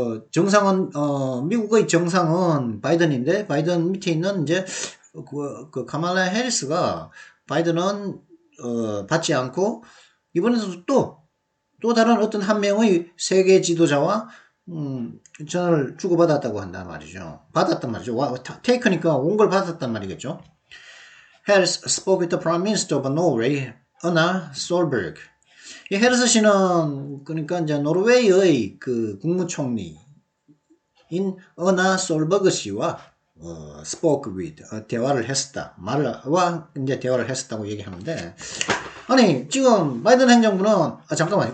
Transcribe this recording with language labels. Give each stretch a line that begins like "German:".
Korean: 정상은 미국의 정상은 바이든인데 바이든 밑에 있는 이제 카말라 해리스가 바이든은 받지 않고 이번에도 또 다른 어떤 한 명의 세계 지도자와 전화를 주고받았다고 한단 말이죠. 받았단 말이죠. take니까 온 걸 받았단 말이겠죠.
English: Harris spoke with the Prime Minister of Norway, Erna Solberg.
Korean: 이 헤르스 씨는 그러니까 이제 노르웨이의 국무총리인 어나 솔버그 씨와
English: spoke with
Korean: 대화를 했었다. 이제 대화를 했었다고 얘기하는데, 아니 지금 바이든 행정부는 잠깐만요.